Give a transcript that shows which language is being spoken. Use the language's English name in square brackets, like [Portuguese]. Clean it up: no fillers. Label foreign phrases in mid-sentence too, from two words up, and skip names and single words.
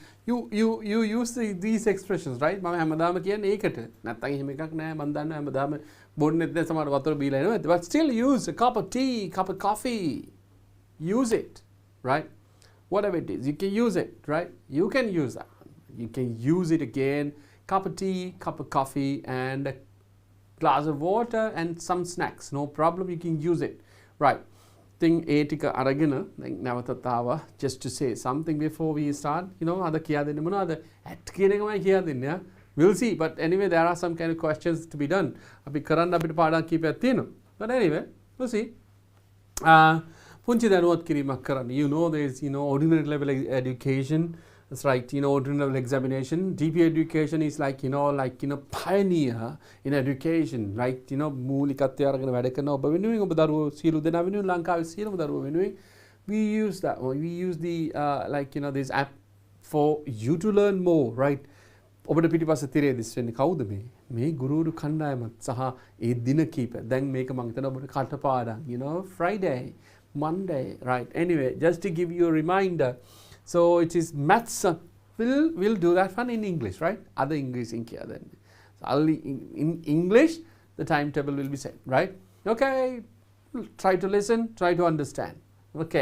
[English] You use these expressions, right? [Sinhala] මම හැමදාම කියන්නේ ඒකට. නැත්තම් එහෙම එකක් නෑ මම දන්නවා හැමදාම බොන්නෙත් නෑ සමහර වතුර බීලා එනවා. [English] But still use a cup of tea, cup of coffee. Use it, right? Whatever it is, you can use it, right? You can use that. You can use it again. Cup of tea, cup of coffee, and a glass of water and some snacks. No problem, you can use it, right? Thing [Sinhala] ඒ ටික අරගෙන දැන් නැවතත් ආවා [English] just to say something before we start, you know, [Sinhala] අද කියා දෙන්න මොනවද at කියන එකමයි කියා දෙන්නේ. [English] We'll see, but anyway there are some kind of questions to be done. [Sinhala] අපි කරන්න අපිට පාඩම් කීපයක් තියෙනවා. [English] But anyway, we'll see. [Sinhala] පුංචි දැනුවත් කිරීමක් කරන්න. [English] You know there is, you know, ordinary level education. That's right, you know, ordinary level examination. DP education is like, you know, pioneer in education, right? You know, [Sinhala] මූලිකත්වය අරගෙන වැඩ කරන ඔබ වෙනුවෙන් ඔබ දරුවෝ සියලු දෙනා වෙනුවෙන් ලංකාවේ සියලුම දරුවෝ වෙනුවෙන් [English] we use that one. We use the like, you know, this app for you to learn more, right? [Sinhala] ඔබට පිටිපස්සේ තිරේ දිස් වෙන්නේ කවුද මේ ගුරුවරු කණ්ඩායමත් සහ ඒ දින කීප. දැන් මේක මම හිතනවා ඔබට කටපාඩම්, [English] you know, Friday, Monday, right? Anyway, just to give you a reminder. So it is maths. We'll do that one in English, right? Other English in here then. So only in English, the timetable will be set, right? Okay. Try to listen. Try to understand. Okay.